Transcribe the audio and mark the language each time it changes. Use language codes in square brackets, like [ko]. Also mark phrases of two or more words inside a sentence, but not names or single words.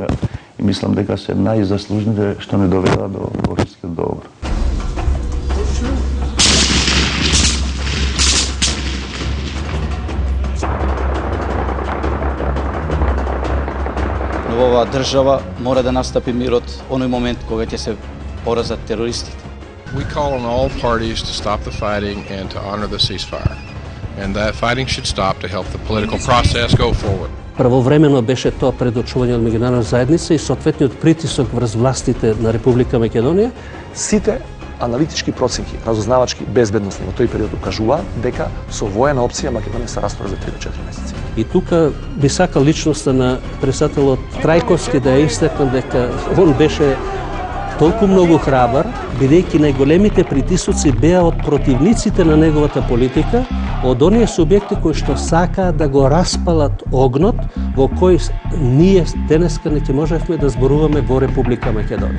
[mk] И мислам дека се најзаслужните што не доведа до Охридскиот договор. Во оваа држава мора да настапи мирот оној момент кога ќе се поразат терористите. [en] We call on all parties to stop the fighting and to honor the ceasefire. And that fighting should stop to help the political process go forward. [mk] Правовремено беше тоа предочување од меѓународна заедница и соодветниот притисок врз властите на Република Македонија. Сите аналитички проценки, разузнавачки, безбедносни во тој период укажува дека со воена опција Македонија се растора за 3 до 4 месеци. И тука би сакал личноста на председателот Трајковски да ја истакнам дека он беше толку многу храбар, бидејќи најголемите притисоци беа од противниците на неговата политика, од оние субјекти кои што сакаат да го распалат огнот во кој ние денеска не ќе можевме да зборуваме во Република Македонија.